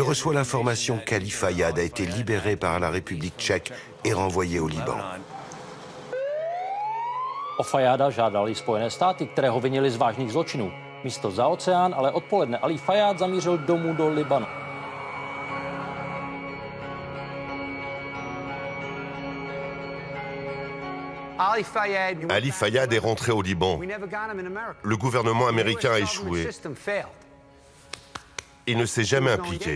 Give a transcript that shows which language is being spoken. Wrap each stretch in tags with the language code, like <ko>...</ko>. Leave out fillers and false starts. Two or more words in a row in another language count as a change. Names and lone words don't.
<fr>reçois l'information qu'Ali Fayad a été libéré par la République tchèque et renvoyé au Liban.</fr> <cs>O Fayada žádali Spojené státy, které ho vinili z vážných zločinů. Místo za oceán, ale odpoledne Ali Fayad zamířil domů do Libanu.</cs> <fr>Ali Fayad est rentré au Liban. Le gouvernement américain a échoué. Il ne s'est jamais impliqué.</fr>